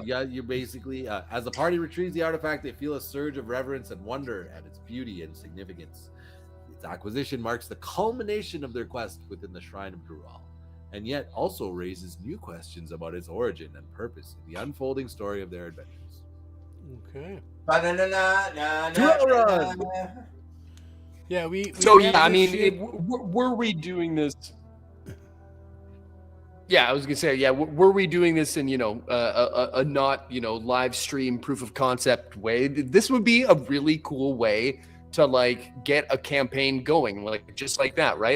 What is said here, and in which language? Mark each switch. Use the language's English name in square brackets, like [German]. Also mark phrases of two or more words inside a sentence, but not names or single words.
[English] You basically, as the party retrieves the artifact, they feel a surge of reverence and wonder at its beauty and significance. Its acquisition marks the culmination of their quest within the Shrine of Dural, and yet also raises new questions about its origin and purpose in the unfolding story of their adventures. Okay. Ba-na-na-na-na-na-na. Yeah, we So have yeah, I this mean, shit- were we doing this? Yeah, I was gonna say, yeah, were we doing this in a not live stream proof of concept way? This would be a really cool way to like get a campaign going, like just like that, right?